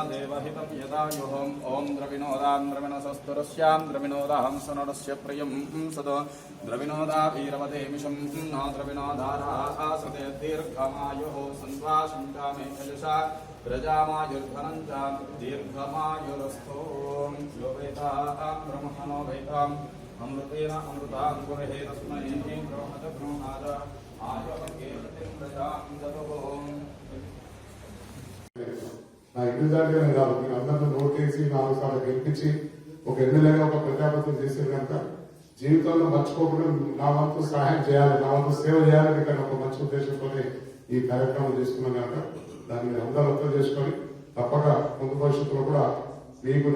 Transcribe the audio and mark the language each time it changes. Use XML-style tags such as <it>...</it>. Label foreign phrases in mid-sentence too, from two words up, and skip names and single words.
<sa>देवहितं यदायुः ॐ द्रविणोदान्द्रविणसस्तुरस्यां द्रविणोदाहं सनोरस्य प्रियं सद द्रविणोदा वीरवदेमिषं न द्रविणोदाराः सते दीर्घमायुः सन्त्वाशङ्कामे यशसा प्रजामायुर्धनं च दीर्घमायुरस्तु यो वेदाः ब्रह्मणो वेदाम् अमृतेन अमृतां गुरुहे तस्मै ब्रह्मच ब्रह्माद आयुर्वेदं प्रजां ददुः।</sa> <te>నా ఇంటిదారిగానే కాదు, మీరు అందరినీ నోటేసి 4 సార్లు గెలిపించి ఒక ఎమ్మెల్యేగా ఒక ప్రజాపతిని చేసేది కనుక జీవితంలో మర్చిపోకుండా నా వంతు సహాయం చేయాలి, నా వంతు సేవ చేయాలని ఇక్కడ ఒక మంచి ఉద్దేశంతోనే ఈ కార్యక్రమం చేసుకున్నాం కనుక దాన్ని అందరూ అర్థం చేసుకొని తప్పక ముందు భవిష్యత్తులో కూడా మీకు</te>